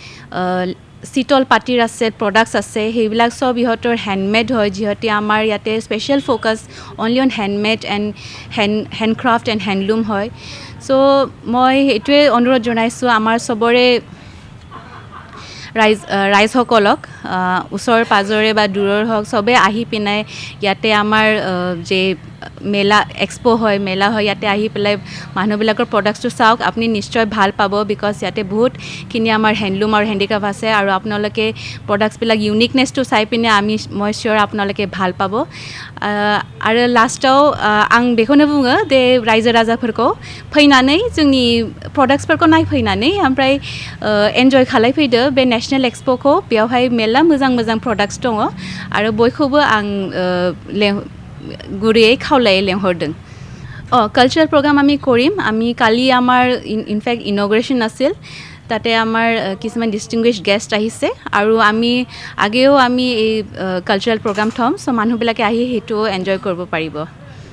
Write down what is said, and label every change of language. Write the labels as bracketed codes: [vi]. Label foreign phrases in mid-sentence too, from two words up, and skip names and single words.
[as] চিতল পাতিৰ আছে প্ৰডাক্টছ আছে সেইবিলাক চব ইহঁতৰ হেণ্ডমেড হয় যিহেতু আমাৰ ইয়াতে [en] special focus only on handmade and handcraft and handloom [as] হয় চ' মই সেইটোৱে অনুৰোধ জনাইছোঁ আমাৰ চবৰে ৰাইজসকলক ওচৰ পাজৰে বা দূৰৰ হওক চবেই আহি পিনে ইয়াতে আমাৰ যে মেলা হয় ইয়াতে আহি পেলাই মানুহবিলাকৰ প্ৰডাক্টছটো চাওক আপুনি নিশ্চয় ভাল পাব বিকজ ইয়াতে বহুতখিনি আমাৰ হেণ্ডলুম আৰু হেণ্ডিক্ৰাফ্ট আছে আৰু আপোনালোকে প্ৰডাক্টছবিলাক ইউনিকনেছটো চাই পিনে মই চিয়'ৰ আপোনালোকে ভাল পাব [brx] आरो लास्टाव आं बेखौनो बुङो दे रायजो राजाफोरखौ फैनानै जोंनि प्रडाक्ट्सफोरखौ नायफैनानै ओमफ्राय एन्जय खालायफैदो बे नेशनेल एक्सप'खौ बेयावहाय मेरला मोजां मोजां प्रडाक्ट्स दङ आरो बयखौबो आं गुरैयै खावलायै लेंहरदों [en] cultural program [as] আমি কৰিম আমি কালি আমাৰ [en] in fact inauguration [as] আছিল তাতে আমাৰ কিছুমান [en] distinguished guest [as] আহিছে আৰু আমি আগেও আমি এই [en] cultural program [as] থ'ম চ' মানুহবিলাকে আহি সেইটো এনজয় কৰিব পাৰিব